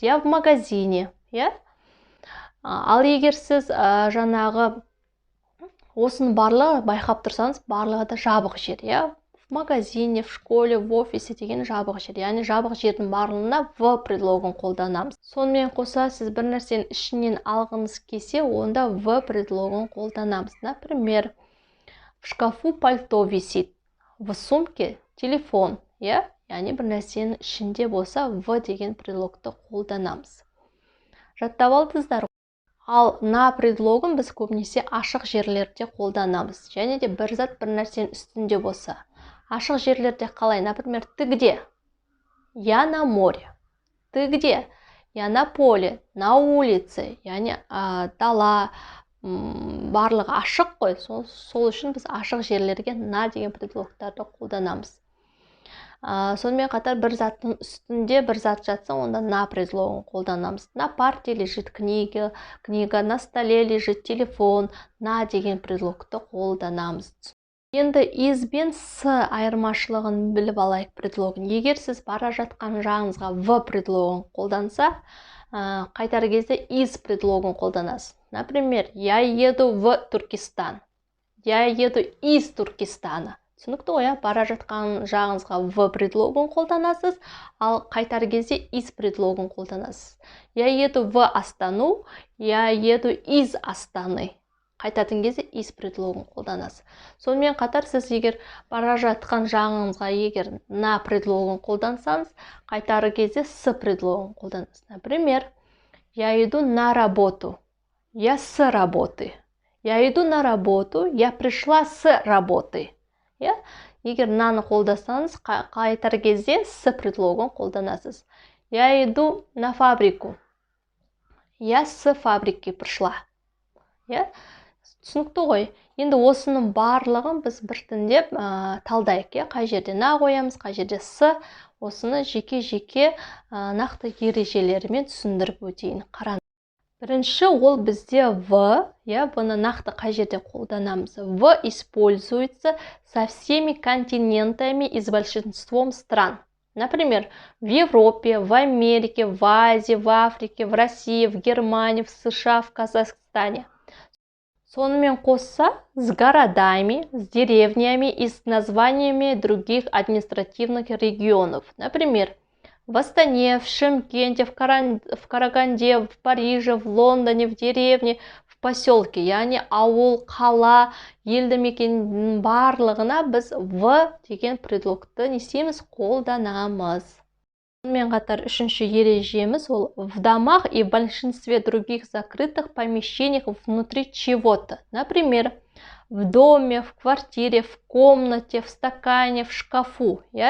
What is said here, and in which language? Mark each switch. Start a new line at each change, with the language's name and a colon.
Russian: Я в магазине.
Kazakh: Ал егер сіз жаңағы осының барлығы байқап тұрсаңыз, барлығы да жабық жер. В магазине, в школе, в офисе деген жабық жер. Яғни жабық жердің барлығына в предлогын қолданамыз. Сонымен қоса сіз бір нәрсені ішінен алғыңыз келсе, онда в предлогын қолданамыз.
Russian: Например, в шкафу пальто висит, в сумке телефон.
Kazakh: Яғни бір нәрсенің ішінде болса, в деген предлогты қолданамыз. Жаттап алдыңыздар. Ал на предлогын біз көбінесе ашық жерлерде қолданамыз. Және де бір зат бір нәрсенің үстінде болса. Ашық жерлерде қалай?
Russian: Например, ты где? Я на море. Ты где? Я на поле, на улице.
Kazakh: Яғни дала, барлығы ашық қой. Сол үшін біз ашық жерлерге на деген предлогтарды қолданамыз. Сонымен қатар бір заттың үстінде бір зат жатса, онда на предлогын қолданамыз.
Russian: На парте лежит книга, на столе лежит телефон,
Kazakh: на деген предлогты қолданамыз. Енді из бен с айырмашылығын біліп алайық предлогын. Егер сіз бара жатқан жағыңызға в предлогын қолданса, қайтар кезде из предлогын қолданасыз.
Russian: Например, я еду в Туркестан. Я еду из Туркестана.
Kazakh: Түсінікті ғой, бара жатқан жағыңызға в предлогын қолданасыз, ал қайтар кезде из предлогын қолданасыз.
Russian: Я еду в Астану, я еду из Астаны.
Kazakh: Қайтатын кезде из предлогын қолданасыз. Сонымен қатар сіз егер бара жатқан жағыңызға егер на предлогын қолдансаңыз, қайтар кезде с предлогын қолданасыз.
Russian: Например, я иду на работу, я с работы. Я иду на работу, я пришла с работы.
Kazakh: Егер наны қолдасаңыз, қайтар кезде с предлогын қолданасыз.
Russian: Я иду на фабрику. Я с фабрики пришла.
Kazakh: Түсінікті ғой. Енді осының барлығын біз біртіндеп талдайық. Қай жерде на қоямыз, қай жерде с, осыны жеке-жеке нақты ережелерімен түсіндіріп өтейін. Қараңыз. Бірінші ол бізде в, бұны нақты қай жерде қолданамыз.
Russian: В используется со всеми континентами и с большинством стран. Например, в Европе, в Америке, в Азии, в Африке, в России, в Германии, в США, в Казахстане.
Kazakh: Сонымен қоса
Russian: с городами, с деревнями и с названиями других административных регионов. Например, в Астане, в Шымкенте, в Караганде, в Париже, в Лондоне, в деревне, в поселке.
Kazakh: Яғни ауыл, қала, елді мекеннің барлығына біз в деген предлогты не істейміз? Қолданамыз. Сонымен қатар үшінші ережеміз ол
Russian: в домах и в большинстве других закрытых помещениях внутри чего-то. Например, в доме, в квартире, в комнате, в стакане, в шкафу.